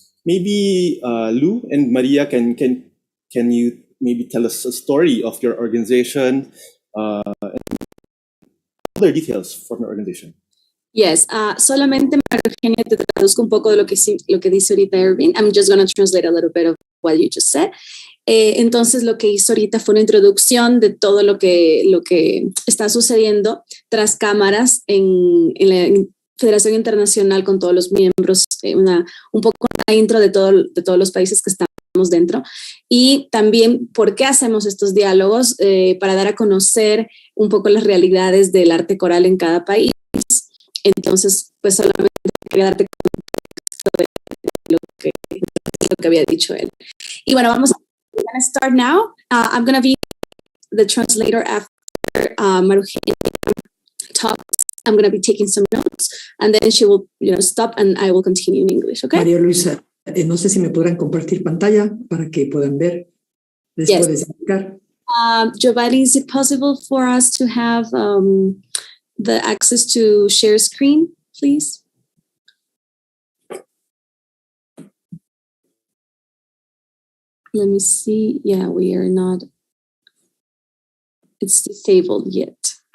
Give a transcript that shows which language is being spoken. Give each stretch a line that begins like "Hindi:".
English: Maybe Lou and Maria, can you maybe tell us a story of your organization and other details from your organization?
Spanish: Yes, solamente Eugenia, te traduzco un poco de lo que dice ahorita Erwin.
English: I'm just going to translate a little bit of what you just said.
Spanish: Entonces, lo que hizo ahorita fue una introducción de todo lo que está sucediendo tras cámaras en la Federación Internacional con todos los miembros, un poco una intro de todos los países que estamos dentro, y también por qué hacemos estos diálogos, para dar a conocer un poco las realidades del arte coral en cada país. Entonces, pues solamente quería darte contexto de lo que había dicho él. Y bueno,
English: we're going to start now. I'm going to be the translator after Marugenia talks. I'm going to be taking some notes, and then she will, stop, and I will continue in English, okay?
Spanish: María Luisa, no sé si me podrán compartir pantalla para que puedan ver. ¿Les puedes explicar?
English: Giovanni, is it possible for us to have the access to share screen, please? Let me see. Yeah, we are not. It's disabled yet.